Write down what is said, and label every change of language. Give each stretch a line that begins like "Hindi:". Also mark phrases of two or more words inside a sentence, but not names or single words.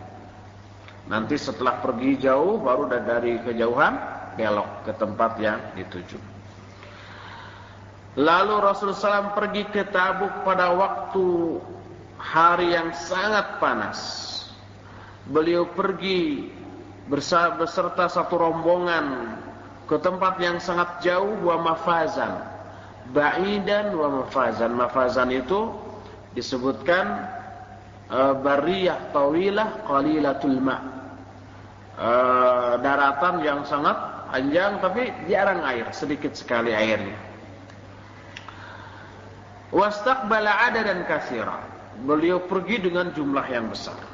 Indonesian: Nanti setelah pergi jauh, baru dari kejauhan belok ke tempat yang dituju. Lalu Rasulullah SAW pergi ke Tabuk pada waktu hari yang sangat panas. Beliau pergi beserta satu rombongan ke tempat yang sangat jauh,
Arabic: ومفازا بعيدا ومفازا.
Indonesian: Mafazan itu disebutkan
Arabic: برية طويلة قليلة الماء',
Indonesian: daratan yang sangat panjang tapi jarang air, sedikit sekali airnya.
Arabic: واستقبل عددا كثيرا,
Indonesian: beliau pergi dengan jumlah yang besar.